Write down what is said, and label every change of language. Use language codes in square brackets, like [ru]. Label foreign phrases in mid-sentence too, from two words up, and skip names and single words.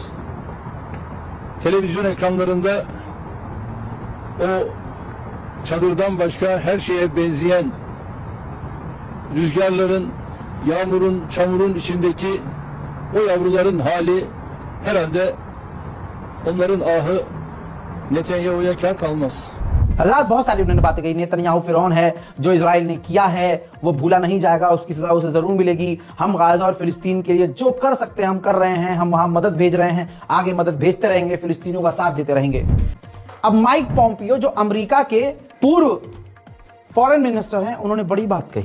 [tr] Televizyon ekranlarında o çadırdan başka her şeye benzeyen rüzgarların, yağmurun, çamurun içindeki o yavruların hali herhalde onların ahı Netanyahu'ya kar kalmaz. [hi] हज़रात बहुत सारी उन्होंने बातें कही। नेतन्याहू फिरौन है, जो इजराइल ने किया है वो भूला नहीं जाएगा, उसकी सजा उसे जरूर मिलेगी। हम गाजा और फिलिस्तीन के लिए जो कर सकते हैं हम कर रहे हैं, हम वहां मदद भेज रहे हैं, आगे मदद भेजते रहेंगे, फिलिस्तीनियों का साथ देते रहेंगे। अब माइक पॉम्पियो जो अमेरिका के पूर्व फॉरेन मिनिस्टर हैं, उन्होंने बड़ी बात कही।